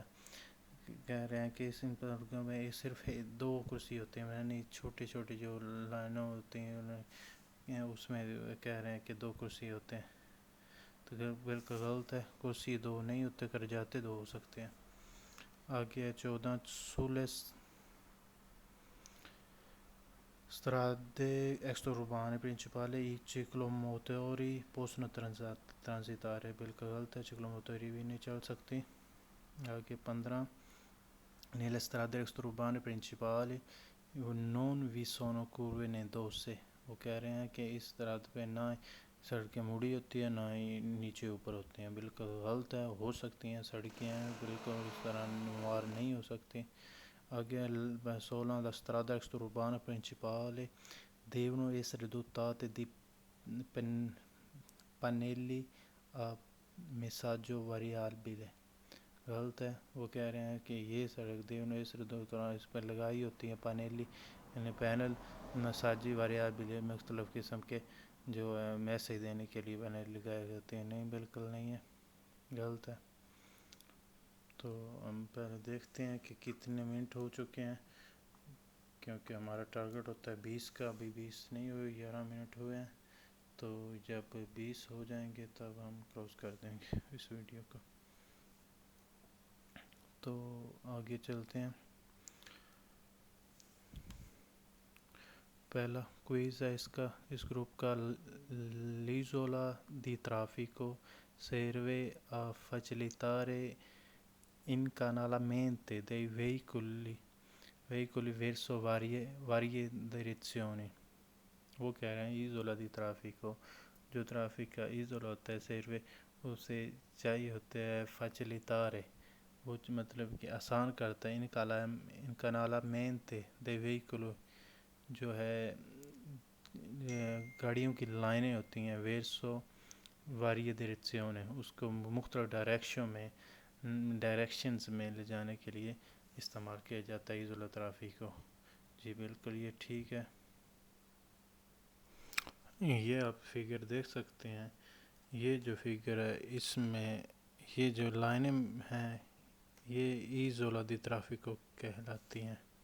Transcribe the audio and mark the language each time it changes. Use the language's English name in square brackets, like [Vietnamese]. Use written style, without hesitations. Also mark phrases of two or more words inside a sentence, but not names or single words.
[Urdu] کہہ رہے ہیں کہ اس سڑکوں میں صرف دو کرسی ہوتے ہیں, یعنی چھوٹی چھوٹی جو لائنوں ہوتی ہیں اس میں کہہ رہے ہیں کہ دو کرسی ہوتے ہیں. تو بالکل غلط ہے، کرسی دو نہیں ہوتے، کر جاتے دو ہو سکتے ہیں۔ آگے ہے [Italian] 14 sulle strade extraurbane principali i ciclomotori possono transitare، [Urdu] بالکل غلط ہے، ciclomotori بھی نہیں چل سکتی۔ [Italian] آگے 15 nelle strade extraurbane principali non vi sono curve né dosse، [Urdu] وہ کہہ رہے ہیں کہ اس طرح پہ نہ سڑکیں مڑی ہوتی ہیں نہ ہی نیچے اوپر ہوتی ہیں، بالکل غلط ہے، ہو سکتی ہیں سڑکیں ہیں، بالکل اس طرح نموار نہیں ہو سکتی۔ [Italian] آگے 16 la strada extraurbana principale devono essere dotate di pannelli a messaggio variabile، [Urdu] غلط ہے، وہ کہہ رہے ہیں کہ یہ سڑک دیونو [Italian] essere dotate [Urdu] اس پر لگائی ہوتی ہیں پانیلی، یعنی پینل [Italian] messaggio variabile, [Urdu] مختلف قسم کے جو میسیج دینے کے لیے پینل لگائے جاتے ہیں، نہیں بالکل نہیں ہے، غلط ہے۔ تو ہم پہلے دیکھتے ہیں کہ کتنے منٹ ہو چکے ہیں، کیونکہ ہمارا ٹارگٹ ہوتا ہے 20 کا، ابھی 20 نہیں ہوئے، 11 منٹ ہوئے ہیں، تو جب 20 ہو جائیں گے تب ہم کلوز کر دیں گے اس ویڈیو کو۔ تو آگے چلتے ہیں، پہلا کوئز ہے اس گروپ کا، [Italian] l'isola di traffico serve a facilitare incanalamente dei veicoli verso varie direzioni، [Urdu] وہ کہہ رہے ہیں [Italian] isola di traffico [Urdu] جو ٹرافک کا ایزولا ہوتا ہے، سیروے اسے چاہیے ہوتا ہے facilitare، وہ مطلب کہ آسان کرتا ہے، [Italian] incanalamente dei veicoli [Urdu] جو ہے گاڑیوں کی لائنیں ہوتی ہیں، [Italian] verso varie [Urdu] ڈائریکشن، اس کو مختلف ڈائریکشنز میں لے جانے کے لیے استعمال کیا جاتا ہے ایزولا ٹرافک کو۔ جی بالکل یہ ٹھیک ہے، یہ آپ فگر دیکھ سکتے ہیں، یہ جو فگر ہے اس میں یہ جو لائنیں ہیں یہ [Italian] isola di traffico [Urdu] کہلاتی ہیں،